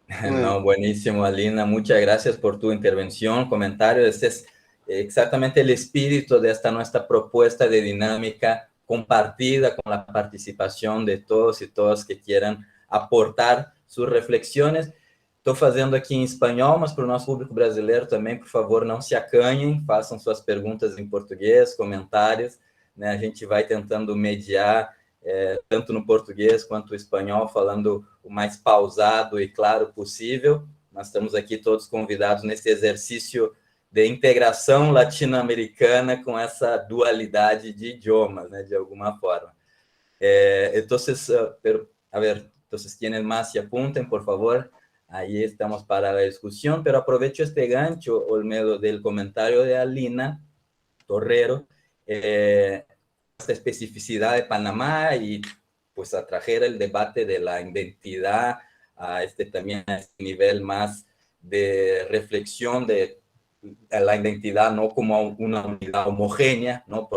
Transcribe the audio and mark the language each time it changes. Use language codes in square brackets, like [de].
[es] No, buenísimo, Alina. Muchas gracias por tu intervención, comentario. Este es exactamente el espíritu de esta nuestra propuesta de dinámica compartida con la participación de todos y todas que quieran aportar sus reflexiones. [pt] Estou fazendo aqui em espanhol, mas para o nosso público brasileiro também, por favor, não se acanhem, façam suas perguntas em português, comentários, né? A gente vai tentando mediar, tanto no português quanto no espanhol, falando o mais pausado e claro possível. Nós estamos aqui todos convidados nesse exercício de integração latino-americana com essa dualidade de idiomas, né, de alguma forma. [es] Entonces, a ver, entonces, quienes más se apunten, por favor. Ahí estamos para la discusión, pero aprovecho este gancho, Olmedo, del comentario de Alina Torrero, esta especificidad de Panamá y pues atraer el debate de la identidad a también a este nivel más de reflexión de la identidad no como una unidad homogénea, ¿no?